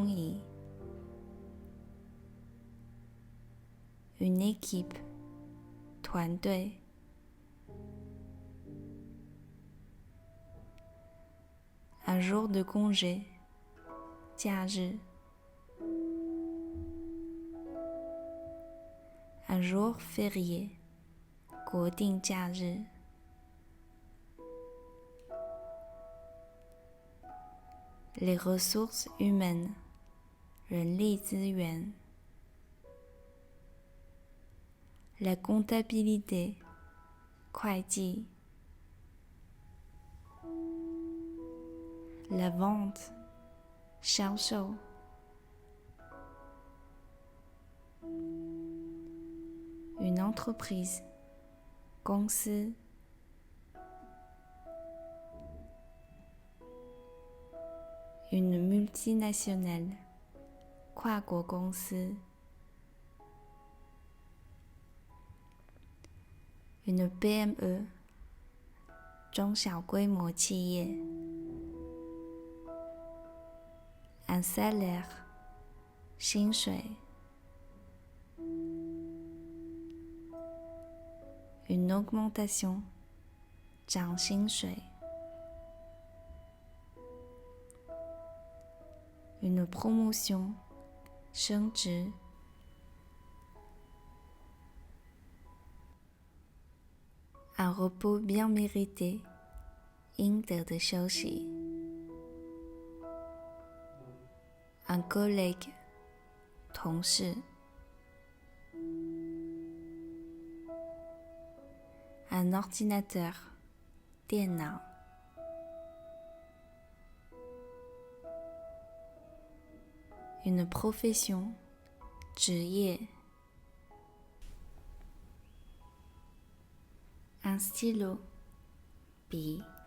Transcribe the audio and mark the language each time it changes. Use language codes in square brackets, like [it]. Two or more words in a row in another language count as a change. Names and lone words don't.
[fr] 椅。Une équipe 团队。Un jour de congé 假日。Un jour férié [zh] 国定假日。 [fr] Les ressources humaines [zh] 人力资源。 [fr] la comptabilité, 会计 la vente, 销售 une entreprise, [zh] 公司 [fr] une multinationale, [zh] 跨国公司 [fr] une PME, [zh] 中小规模企业 [fr] un salaire, 薪水 une augmentation, [zh] 涨薪水 [fr] une promotion, 升职 un repos bien mérité, [zh] 应得的休息 [fr] un collègue, 同事 un ordinateur, [zh] 电脑 [fr] une profession, 职业 un stylo, 笔